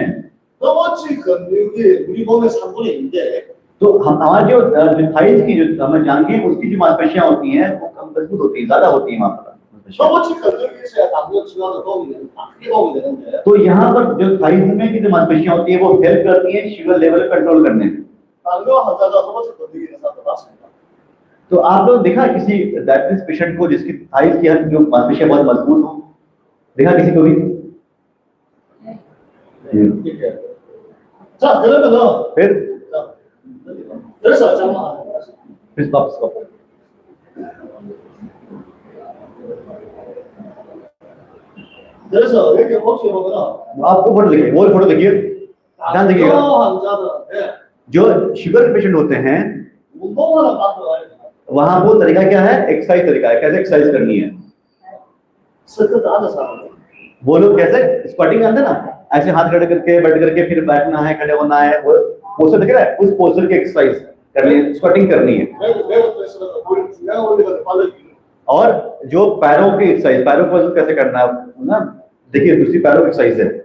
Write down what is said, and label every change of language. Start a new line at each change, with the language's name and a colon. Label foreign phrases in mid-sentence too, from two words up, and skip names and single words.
Korean: 허벅지 근육이 우리 몸의 3분의 1인데
Hindi: तो हमारे जो थाइज की जो हमें जांघें उसकी जो मांसपेशियां होती हैं वो कम मजबूत होती है, ज्यादा होती है वहां पर मांसपेशियां।
Korean: 허벅지 근육이 있어야 당뇨 치료하는 도움이 되는, 크게 도움이 되는데
Hindi: तो यहाँ पर जो थाइज में की जो मांसपेशियां होती है वो हेल्प करती है
English: sugar level control
Hindi: करने में।
Korean: 당뇨 환자가 허벅지 근육이 있는 사람도 많습니다.
Hindi: तो आप लोग देखा किसी
English: diabetes patient
Hindi: को जिसकी थाइज की जो मांसपेशियां बहुत मजबूत हो, देखा किसी को भी?
Korean: 이렇게. 자, 그러면은
Hindi: फिर
Korean: 자, 그래서 잠깐만.
Hindi: स्टॉप।
Korean: 그래서 여기 혹시 보면은
Hindi: आपको फोटो देखिए, वो फोटो देखिए, ध्यान
Korean: 당뇨
Hindi: देखिएगा।
Korean: 환자들한테
Hindi: जो
English: sugar patient
Hindi: होते हैं
Korean: 운동하는 방법을 알려줘요.
Hindi: वहां वो तरीका क्या है, एक्सरसाइज तरीका है, कैसे एक्सरसाइज करनी है।
Korean: 스쿼트 앉아서 하는 거.
Hindi: वो लोग कैसे स्क्वाटिंग करते हैं ना, ऐसे हाथ खड़े करके बैठ करके फिर बैठना है, खड़े होना है, वो पोस्टर दिख रहा है, उस पोस्टर की एक्सरसाइज करनी है, स्क्वाटिंग करनी है। और जो पैरों की एक्सरसाइज, पैरों को कैसे करना है ना, देखिए दूसरी पैरों की एक्सरसाइज है।